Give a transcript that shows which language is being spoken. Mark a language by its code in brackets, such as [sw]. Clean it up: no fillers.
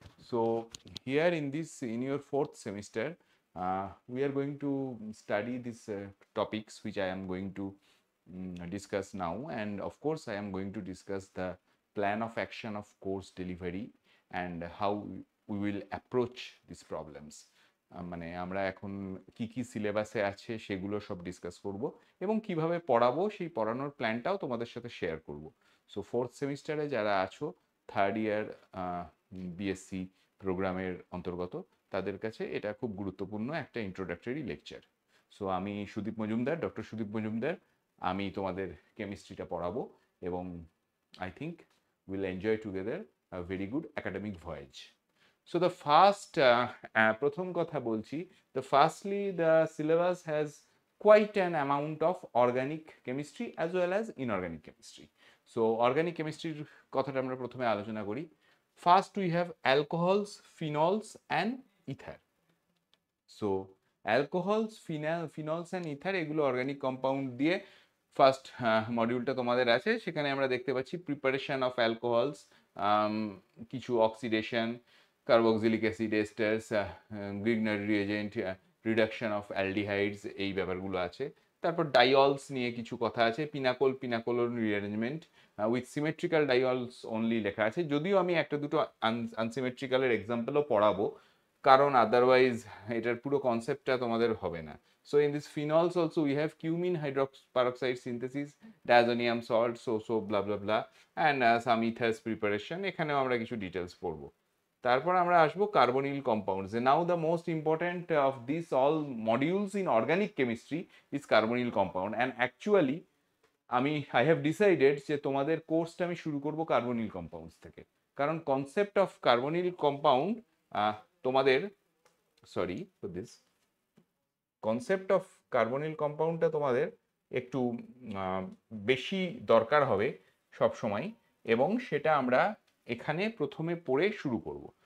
[en] So here in your fourth semester, we are going to study these topics which I am going to discuss now, and of course I am going to discuss the plan of action of course delivery and how we will approach these problems. [bn] মানে আমরা এখন কি কি সিলেবাসে আছে সেগুলো সব discuss করব এবং কিভাবে পড়াবো সেই পড়ানোর প্ল্যানটাও তোমাদের সাথে শেয়ার করব। সো ফোর্থ সেমিস্টারে যারা আছো, থার্ড ইয়ার বিএসসি প্রোগ্রামের অন্তর্গত, তাদের কাছে এটা খুব গুরুত্বপূর্ণ একটা ইন্ট্রোডাক্টরি লেকচার। সো আমি সুদীপ মজুমদার, ডক্টর সুদীপ মজুমদার, আমি তোমাদের কেমিস্ট্রিটা পড়াবো এবং [en] I think will enjoy together a very good academic voyage. So the first [bn] প্রথম কথা বলছি, [en] the firstly the syllabus has quite an amount of organic chemistry as well as inorganic chemistry. So organic chemistry [bn] কথাটা আমরা প্রথমে আলোচনা করি। [en] First we have alcohols, phenols and ether. So alcohols, phenols and ether [bn] এগুলো organic compound দিয়ে first মডিউলটা তোমাদের আছে। সেখানে আমরা দেখতে পাচ্ছি প্রিপারেশন অফ অ্যালকোহলস, কিছু oxidation, carboxylic acid এস্টার্স, Grignard reagent, reduction of aldehydes, এই ব্যাপারগুলো আছে। তারপর ডাইঅলস নিয়ে কিছু কথা আছে, পিনাকোল রিঅ্যারেঞ্জমেন্ট উইথ সিমেট্রিক্যাল ডাইঅলস অনলি লেখা আছে, যদিও আমি একটা দুটো আনসিমেট্রিক্যালের এক্সাম্পলও পড়াবো, কারণ আদারওয়াইজ এটার পুরো কনসেপ্টটা তোমাদের হবে না। [en] So in this phenols also we have cumene hydroperoxide synthesis, diazonium salt, so blah blah blah, and some ethers preparation, [bn] এখানেও আমরা কিছু ডিটেলস পড়বো। তারপর আমরা আসবো carbonyl compounds. [en] now the most important of this all modules in organic chemistry is carbonyl compound, and actually I have decided [bn] যে তোমাদের কোর্সটা আমি শুরু করব কার্বনিল কম্পাউন্ডস থেকে, কারণ কনসেপ্ট অফ কার্বনিল কম্পাউন্ড তোমাদের [en] sorry for this [bn] concept of carbonyl কম্পাউন্ডটা তোমাদের একটু বেশি দরকার হবে সব সময়, এবং সেটা আমরা এখানে প্রথমে পড়ে শুরু করব।